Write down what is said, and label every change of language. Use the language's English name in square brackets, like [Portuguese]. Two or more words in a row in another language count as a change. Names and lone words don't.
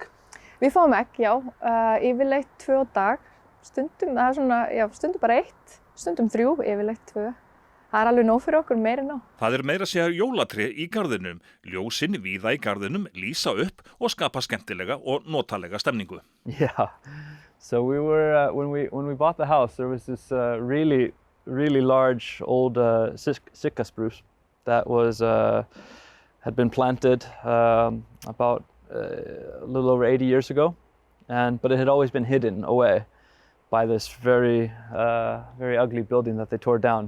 [Icelandic] Við fáum egg, já, yfirleitt 2 á dag. Stundum, það svona, já, stundum bara 1, stundum 3, yfirleitt 2. Það alveg nóg fyrir okkur, meira en nóg. Það meira að segja jólatré í garðinum. Ljósin víða í garðinum lýsa upp og skapa skemmtilega og notalega stemningu. [English] Yeah. So we were when we bought the house, there was this really large old Sitka spruce that was had been planted about a little over 80 years ago, but it had always been hidden away by this very ugly building that they tore down.